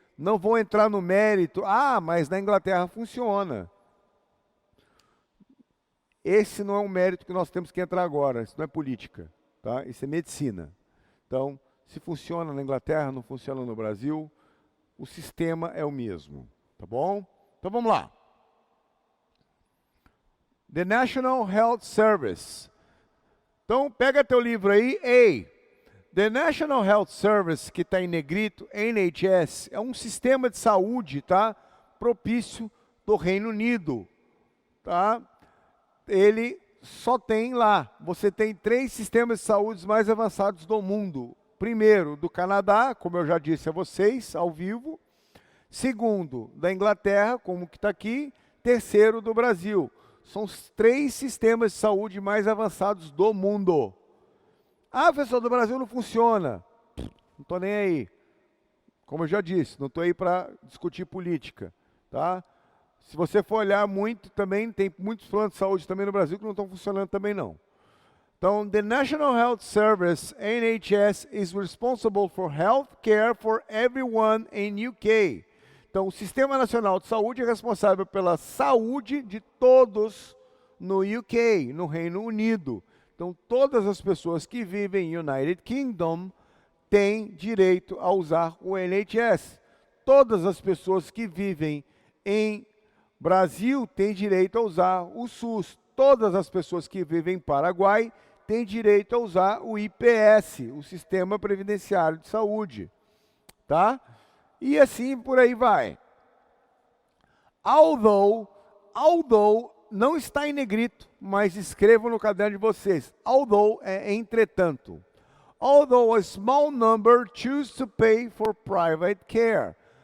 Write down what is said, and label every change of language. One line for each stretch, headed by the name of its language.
Portuguese: Não vou entrar no mérito, mas na Inglaterra funciona. Esse não é um mérito que nós temos que entrar agora, isso não é política, tá? Isso é medicina. Então, se funciona na Inglaterra, não funciona no Brasil, o sistema é o mesmo, tá bom? Então vamos lá.
English: The National Health Service.
Portuguese: Então pega teu livro aí, The National Health Service, que está em negrito, NHS, é um sistema de saúde, tá? Propício do Reino Unido, tá? Ele só tem lá, você tem 3 sistemas de saúde mais avançados do mundo. Primeiro, do Canadá, como eu já disse a vocês, ao vivo. Segundo, da Inglaterra, como que está aqui. Terceiro, do Brasil. São os 3 sistemas de saúde mais avançados do mundo. Ah, professor, do Brasil não funciona. Não estou nem aí. Como eu já disse, não estou aí para discutir política, tá? Se você for olhar muito também, tem muitos planos de saúde também no Brasil que não estão funcionando também não.
English: Então, the National Health Service, NHS, is responsible for health care for everyone in UK.
Portuguese: Então, o Sistema Nacional de Saúde é responsável pela saúde de todos no UK, no Reino Unido. Então, todas as pessoas que vivem em United Kingdom têm direito a usar o NHS. Todas as pessoas que vivem em Brasil têm direito a usar o SUS. Todas as pessoas que vivem em Paraguai têm direito a usar o IPS, o Sistema Previdenciário de Saúde. Tá? E assim por aí vai. Although não está em negrito, mas escrevam no caderno de vocês. Although é entretanto.
English: Although a small number choose to pay for private care.